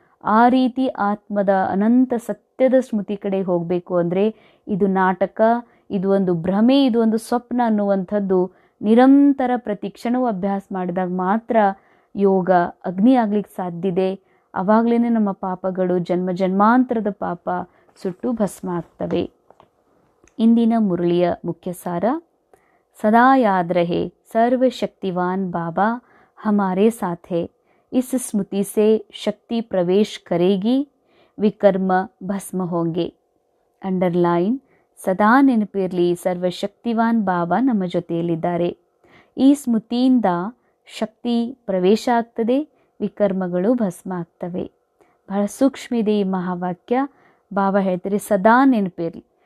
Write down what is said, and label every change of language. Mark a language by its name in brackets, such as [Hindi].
[Kannada] ಆ ರೀತಿ ಆತ್ಮದ ಅನಂತ ಸತ್ಯದ ಸ್ಮೃತಿ ಕಡೆ ಹೋಗಬೇಕು ಅಂದರೆ ಇದು ನಾಟಕ, ಇದು ಒಂದು ಭ್ರಮೆ, ಇದು ಒಂದು ಸ್ವಪ್ನ ಅನ್ನುವಂಥದ್ದು ನಿರಂತರ ಪ್ರತಿ ಕ್ಷಣವೂ ಅಭ್ಯಾಸ ಮಾಡಿದಾಗ ಮಾತ್ರ ಯೋಗ ಅಗ್ನಿ ಆಗ್ಲಿಕ್ಕೆ ಸಾಧ್ಯ ಇದೆ. ಆವಾಗಲೇ ನಮ್ಮ ಪಾಪಗಳು, ಜನ್ಮ ಜನ್ಮಾಂತರದ ಪಾಪ ಸುಟ್ಟು ಭಸ್ಮ ಆಗ್ತವೆ. ಇಂದಿನ ಮುರಳಿಯ ಮುಖ್ಯ ಸಾರ: [Hindi] ಸದಾ ಯಾದ್ ರಹೆ ಸರ್ವಶಕ್ತಿವಾನ್ ಬಾಬಾ ಹಮಾರೆ ಸಾಥ್ ಹೈ. इस स्मृति से शक्ति प्रवेश करेगी, विकर्म भस्म होंगे. [Kannada] ಅಂಡರ್ಲೈನ್: ಸದಾ ನೆನಪಿರಲಿ, ಸರ್ವಶಕ್ತಿವಾನ್ ಬಾಬಾ ನಮ್ಮ ಜೊತೆಯಲ್ಲಿದ್ದಾರೆ. ಈ ಸ್ಮೃತಿಯಿಂದ ಶಕ್ತಿ ಪ್ರವೇಶ ಆಗ್ತದೆ, ವಿಕರ್ಮಗಳು ಭಸ್ಮ ಆಗ್ತವೆ. ಬಹಳ ಸೂಕ್ಷ್ಮ ಇದೆ ಈ ಮಹಾವಾಕ್ಯ. ಬಾಬಾ ಹೇಳ್ತಾರೆ ಸದಾ ನೆನಪಿರಲಿ.